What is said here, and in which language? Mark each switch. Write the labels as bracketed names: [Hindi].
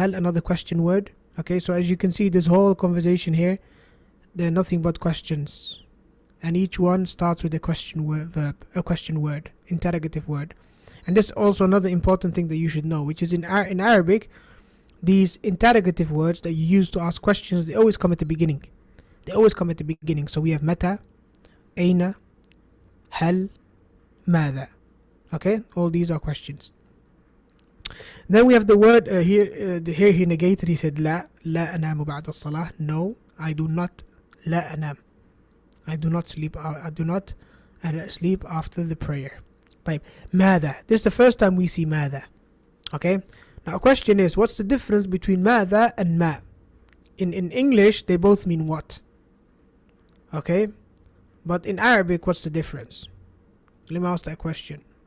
[English] هل, another question word. Okay, so as you can see, this whole conversation here, they're nothing but questions, and each one starts with a question word, interrogative word. And this is also another important thing that you should know, which is in Arabic, these interrogative words that you use to ask questions, they always come at the beginning. So we have [Arabic] متى, أين, هل, ماذا. [English] Okay, all these are questions. Then we have the word here he negated. He said [Arabic] لا أنام بعد الصلاة. [English] No, I do not. [Arabic] لا أنام, [English] I do not sleep. I do not sleep after the prayer. [Arabic] طيب, ماذا. [English] This is the first time we see ماذا. Okay, now question is, what's the difference between ماذا and ما? In English they both mean what. Okay, but in Arabic, what's the difference? Let me ask that question.